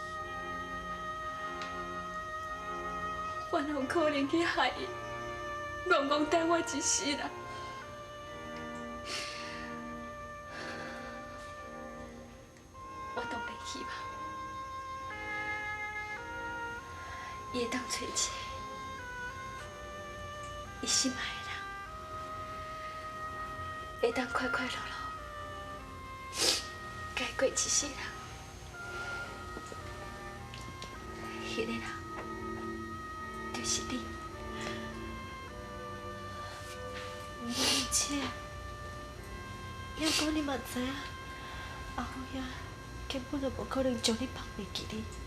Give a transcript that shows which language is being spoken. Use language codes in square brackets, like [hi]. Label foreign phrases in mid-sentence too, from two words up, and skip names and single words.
[nan] 我哪有可能去害伊，戆戆等我一世人？我当然希望，伊会当找一个伊心爱的人，会当快快乐乐。该过一世人，迄个人就是你。而且，要讲你嘛知影，阿虎兄根本就无可能将你放袂记你。